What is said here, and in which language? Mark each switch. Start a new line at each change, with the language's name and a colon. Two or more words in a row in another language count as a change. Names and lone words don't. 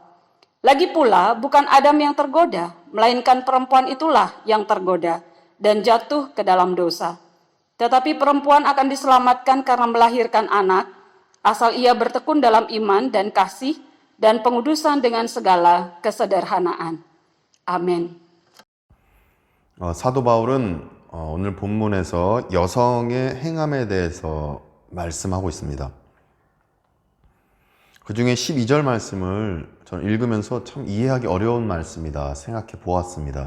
Indonesian: Lagi pula bukan Adam yang tergoda, melainkan perempuan itulah yang tergoda dan jatuh ke dalam dosa. Tetapi perempuan akan diselamatkan karena melahirkan anak, asal ia bertekun dalam iman dan kasih dan pengudusan dengan segala kesederhanaan.
Korean: 아멘. 사도 바울은 오늘 본문에서 여성의 행함에 대해서 말씀하고 있습니다. 그 중에 12절 말씀을 저는 읽으면서 참 이해하기 어려운 말씀이다 생각해 보았습니다.